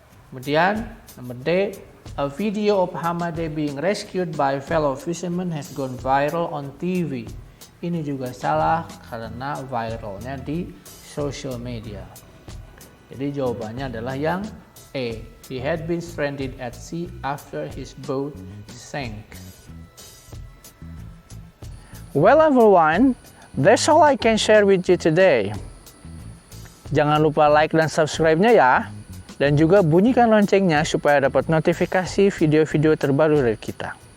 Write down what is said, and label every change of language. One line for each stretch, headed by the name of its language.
Indonesian: Kemudian nomor D,
English: a video of Hamade being rescued by fellow fishermen has gone viral on TV.
Indonesian: Ini juga salah karena viralnya di social media. Jadi jawabannya adalah yang A.
English: He had been stranded at sea after his boat sank. Well everyone, that's all I can share with you today.
Indonesian: Jangan lupa like dan subscribe-nya ya. Dan juga bunyikan loncengnya supaya dapat notifikasi video-video terbaru dari kita.